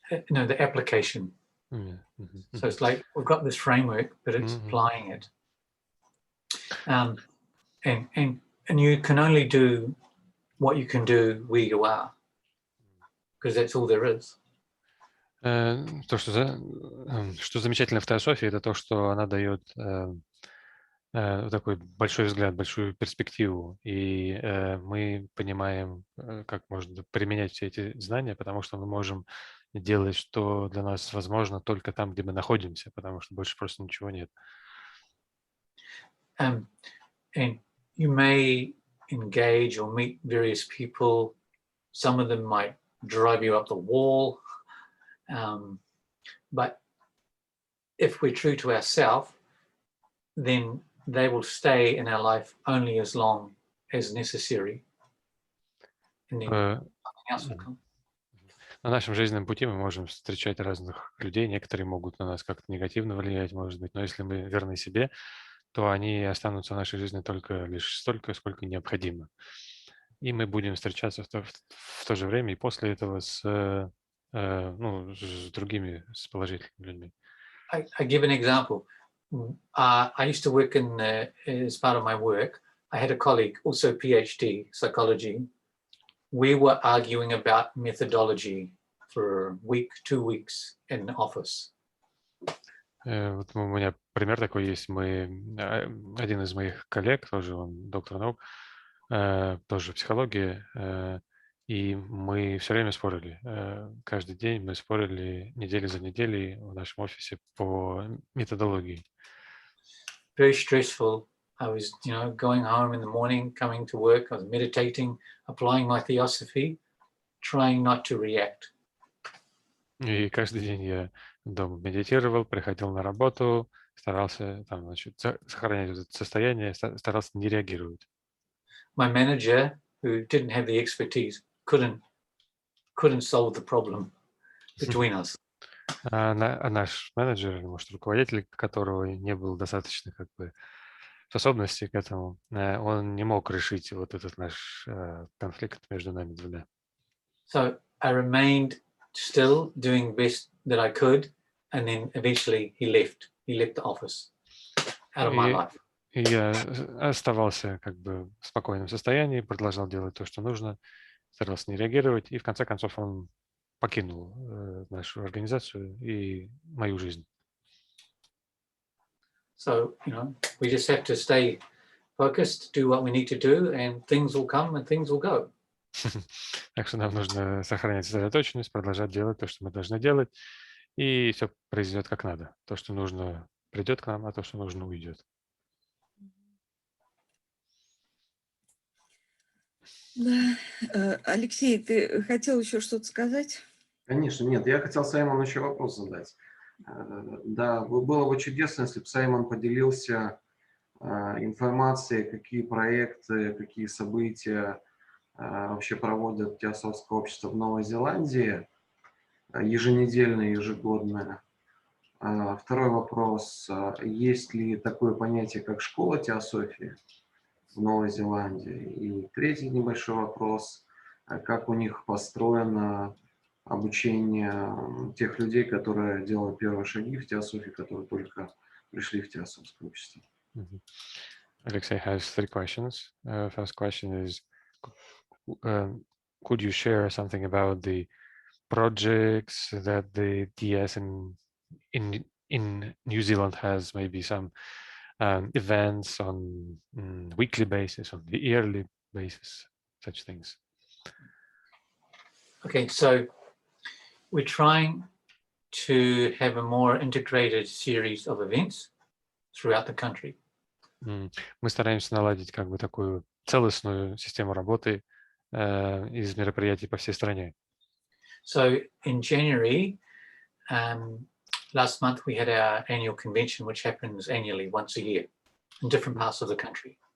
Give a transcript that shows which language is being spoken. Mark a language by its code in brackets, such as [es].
[en] No, the application. So it's like we've got this framework, but it's applying it. And you can only do what you can do where you are, because that's all there is. [ru] То, что замечательно в теософии, это то, что она дает такой большой взгляд, большую перспективу. И мы понимаем, как можно применять все эти знания, потому что мы можем делать, что для нас возможно только там, где мы находимся, потому что больше просто ничего нет. [en] And you may engage or meet various people. Some of them might drive you up the wall. But if we're true to ourselves, then they will stay in our life only as long as necessary. And then something else will come. [ru] На нашем жизненном пути мы можем встречать разных людей. Некоторые могут на нас как-то негативно влиять, может быть. Но если мы верны себе, то они останутся в нашей жизни только лишь столько, сколько необходимо. И мы будем встречаться в то же время и после этого с другими, с положительными людьми. [en] I give an example. I used to work as part of my work. I had a colleague, also PhD, psychology. We were arguing about methodology for a week, 2 weeks in the office. [ru] Вот у меня пример такой есть. Один из моих коллег, тоже он доктор наук, тоже психология, и мы все время спорили. Каждый день мы спорили неделю за неделей в нашем офисе по методологии. [en] Very stressful. I was, going home in the morning, coming to work. I was meditating, applying my theosophy, trying not to react. [ru] И каждый день я дома медитировал, приходил на работу, старался сохранять это состояние, старался не реагировать. [en] My manager, who didn't have the expertise, couldn't solve the problem between us. [ru] А наш менеджер, может, руководитель, которого не было достаточно способностей к этому, он не мог решить вот этот наш конфликт между нами двумя. [en] So I remained still doing best that I could, and then eventually he left the office out of my life. [ru] И я оставался в спокойном состоянии, продолжал делать то, что нужно, старался не реагировать, и в конце концов он покинул нашу организацию и мою жизнь. [en] So, we just have to stay focused, do what we need to do, and things will come and things will go. [ru] Так что нам нужно сохранять сосредоточенность, продолжать делать то, что мы должны делать, и все произойдет как надо. То, что нужно, придет к нам, а то, что нужно, уйдет. Да. Алексей, ты хотел еще что-то сказать? Конечно, нет. Я хотел Саймону еще вопрос задать. Да, было бы чудесно, если бы Саймон поделился информацией, какие проекты, какие события вообще проводят Теософское общество в Новой Зеландии, еженедельное, ежегодное. Второй вопрос. Есть ли такое понятие, как школа теософии в Новой Зеландии? И третий небольшой вопрос. Как у них построено обучение тех людей, которые делают первые шаги в теософии, которые только пришли в Теософское общество? [en] Alexei has 3 questions. First question is, could you share something about the projects that the TS in New Zealand has, maybe some events on weekly basis, on the yearly basis, such things? Okay, so we're trying to have a more integrated series of events throughout the country. [ru] Мы стараемся наладить такую целостную систему работы из мероприятий по всей стране. [en] So in January, last month we had our annual convention, which happens annually once a year in different parts of the country.